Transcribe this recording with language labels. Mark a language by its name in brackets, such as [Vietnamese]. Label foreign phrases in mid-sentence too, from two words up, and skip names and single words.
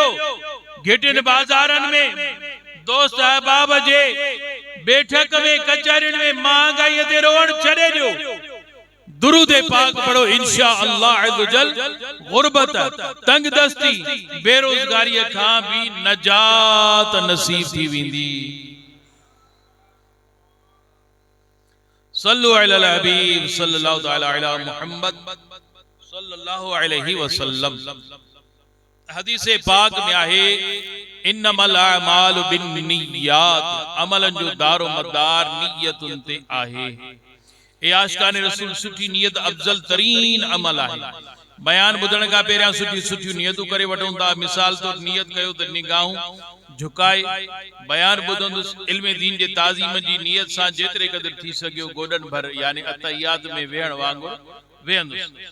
[Sindhi] घिटियुनि बाज़ारनि में दोस्त अहबाब जे बैठक में कचहरियुनि में महांगाई ते रोअण छॾे ॾियो। दुरूद पाक पढ़ो [Arabic] إن شاء الله عز وجل [Sindhi] गुरबत तंगदस्ती बेरोजगारी खां भी नजात नसीब थी वेंदी। [Arabic] صلوا على الحبيب صلى الله تعالى على محمد صلى الله عليه وسلم. [Sindhi] हदीस पाक में आहे [Arabic] إنما الأعمال بالنيات, [Sindhi] अमलन जो दारो मदार नियतुन ते आहे। ए आशिकान रसूल सुठी नियत अफजल तरीन अमल आहे। बयान बुधण का पहिरियां सुठी सुठी नियतूं करे वठूं था। मिसाल तो नियत कयो त निगाहूं झुकाए बयान बुधंदुस इल्म दीन जे ताज़ीम जी नियत सां जेतिरे क़दर थी सघियो गोडन भर यानी अतहियात में वेहण वांगुरु वेहंदुस।